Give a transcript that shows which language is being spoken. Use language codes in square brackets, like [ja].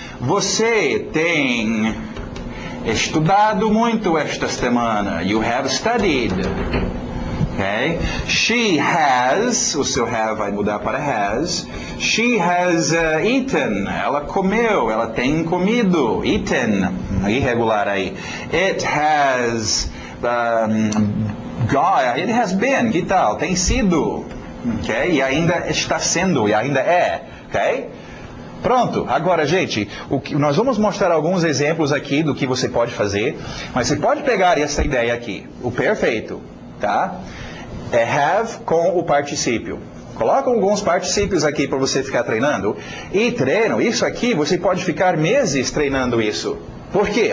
[pt] Você tem estudado muito esta semana. [en] You have studied. [pt] Okay? She has, o seu have vai mudar para has. [en] She has eaten. [pt] Ela comeu, ela tem comido. Eaten, irregular aí. [en] It has it has been, [pt] que tal? Tem sido. Okay? E ainda está sendo, e ainda é. Okay? Pronto, agora gente, nós vamos mostrar alguns exemplos aqui do que você pode fazer, mas você pode pegar essa ideia aqui, o perfeito, tá? É have com o particípio. Coloca alguns particípios aqui para você ficar treinando, e treino, isso aqui você pode ficar meses treinando isso. Por quê?